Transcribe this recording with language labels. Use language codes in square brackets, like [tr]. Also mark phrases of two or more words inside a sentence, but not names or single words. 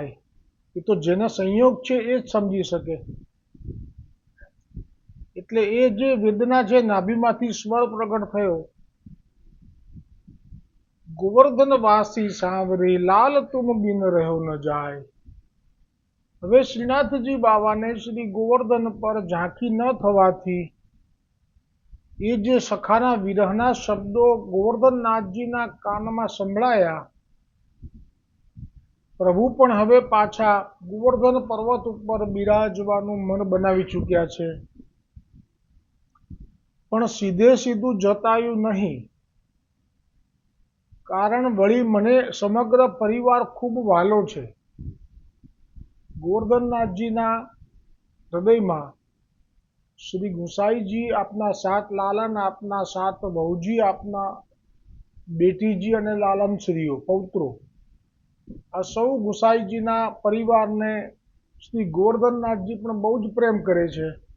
[gu] એ તો જેના સંયોગ છે એ જ સમજી શકે। એટલે એ જે વેદના છે નાભીમાંથી સ્વર પ્રગટ થયો [hi] गोवर्धनवासी सांवरे लाल तुम बिन रह्यो न जाय। [gu] હવે શ્રીનાથજી બાવાને શ્રી ગોવર્ધન પર ઝાંકી ન થવાથી એ જે સખાના વિરહના શબ્દો ગોવર્ધનનાથજીના કાનમાં સંભળાયા, પ્રભુ પણ હવે પાછા ગોવર્ધન પર્વત ઉપર બિરાજવાનું મન બનાવી ચૂક્યા છે। પણ સીધે સીધું જતાયું નહીં, કારણ વળી મને સમગ્ર પરિવાર ખૂબ વહાલો છે. ગોવર્ધનનાથજીના હૃદયમાં શ્રી ગુસાઈજી, આપના 7 લાલન, આપના 7 વહુજી, આપના બેટીજી અને લાલનશ્રીઓ પૌત્રો, આ સૌ ગુસાઈજીના પરિવારને શ્રી ગોવર્ધનનાથજી પણ બહુ જ પ્રેમ કરે છે.